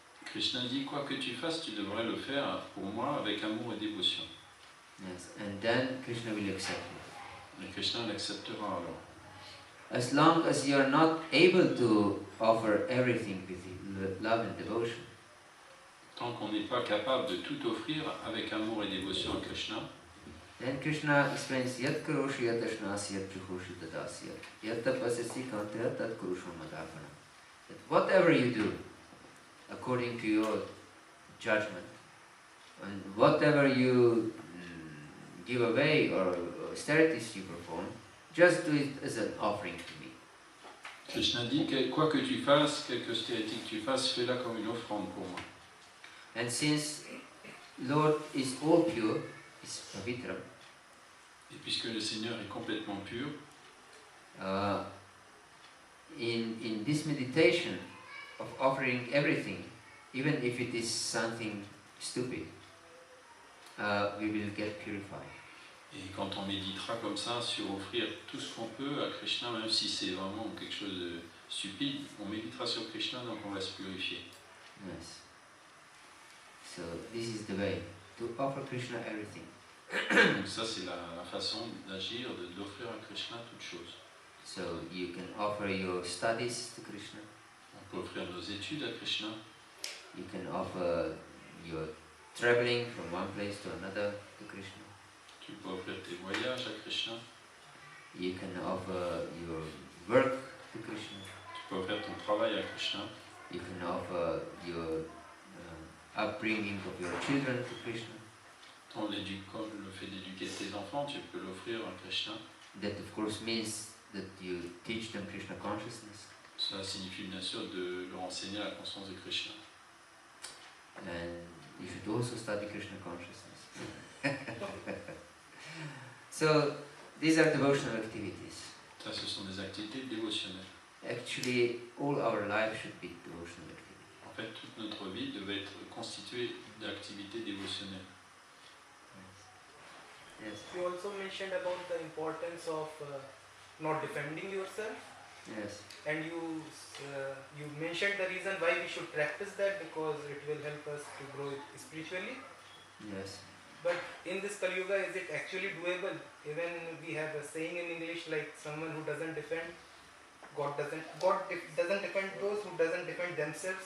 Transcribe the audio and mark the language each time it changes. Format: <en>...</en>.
<fr>Krishna dit, quoi que tu fasses, tu devrais le faire pour moi avec amour et dévotion.</fr> <en>Yes, and then Krishna will accept it.</en> <fr>Et Krishna l'acceptera alors.</fr> <en>As long as you are not able to offer everything with love and devotion,</en> <fr>Tant qu'on n'est pas capable de tout offrir avec amour et dévotion à Krishna,</fr> <sa>then Krishna explains yat karoshi yat ashnasi yat juhoshi tadasi yat tapasasi kantya tat kurusha madapana.</sa> <en>That whatever you do, according to your judgment, and whatever you give away or austerities you perform, just do it as an offering to me.</en> <fr>Krishna dit que quoi que tu fasses, quelque austérité que tu fasses, fais-la comme une offrande pour moi.</fr> <en>And since Lord is all pure, is pavitra,</en> <fr>Et puisque le Seigneur est complètement pur,</fr> <en>in this meditation of offering everything, even if it is something stupid, we will get purified.</en> <fr>et quand on méditera comme ça sur offrir tout ce qu'on peut à Krishna, même si c'est vraiment quelque chose de stupide, on méditera sur Krishna, donc on va se purifier.</fr> <en>Yes. So this is the way to offer Krishna everything.</en> <fr>Donc ça c'est la façon d'agir, d'offrir à Krishna toute chose.</fr> <en>So you can offer your studies to Krishna.</en> <fr>On peut offrir nos études à Krishna.</fr> <en>You can offer your traveling from one place to another to Krishna.</en> <fr>Tu peux offrir tes voyages à Krishna.</fr> <en>You can offer your work to Krishna.</en> <fr>Tu peux offrir ton travail à Krishna.</fr> <en>You can offer your upbringing of your children to Krishna.</en> <fr>Le fait d'éduquer tes enfants, tu peux l'offrir à Krishna.</fr> <en>That of course means that you teach them Krishna consciousness.</en> <fr>Cela signifie bien sûr de leur enseigner la conscience de Krishna.</fr> <en>And you should also study Krishna consciousness. So these are devotional activities.</en> <fr>Ça, ce sont des activités dévotionnelles.</fr> <en>Actually, all our life should be devotional activities.</en> <fr>En fait, toute notre vie devait être constituée d'activités dévotionnelles.</fr> <en>Yes. You also mentioned about the importance of not defending yourself, Yes. and you mentioned the reason why we should practice that, because it will help us to grow spiritually. Yes. But in this Kali Yuga, is it actually doable? Even we have a saying in English like someone who doesn't defend, God doesn't defend those who doesn't defend themselves.</en>